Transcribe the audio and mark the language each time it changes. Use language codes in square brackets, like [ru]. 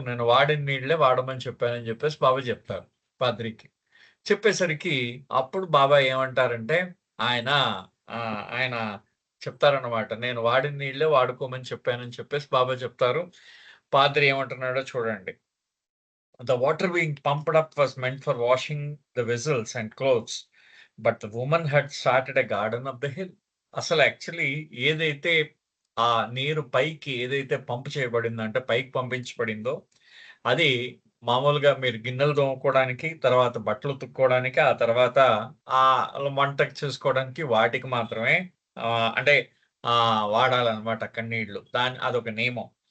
[te] నేను వాడిన నీళ్ళే వాడమని చెప్పానని" చెప్పేసి బాబా చెప్తారు పాద్రికి. చెప్పేసరికి అప్పుడు బాబా ఏమంటారంటే, ఆయన ఆయన చెప్తారన్నమాట. "నేను వాడిన నీళ్ళే వాడుకోమని చెప్పానని" చెప్పేసి బాబా చెప్తారు. పాద్రి ఏమంటున్నాడో చూడండి. [en] The water being pumped up was meant for washing the vessels and clothes, but the woman had started a garden up the hill. [te] అసలు యాక్చువల్లీ ఏదైతే ఆ నీరు పైకి ఏదైతే పంప్ చేయబడిందో అంటే పైకి పంపించబడిందో, అది మామూలుగా మీరు గిన్నెలు తోముకోవడానికి, తర్వాత బట్టలు ఉతుక్కోవడానికి, ఆ తర్వాత వంటకు చేసుకోవడానికి వాటికి మాత్రమే అంటే వాడాలనమాట అక్కడ నీళ్లు. అదొక నియమం.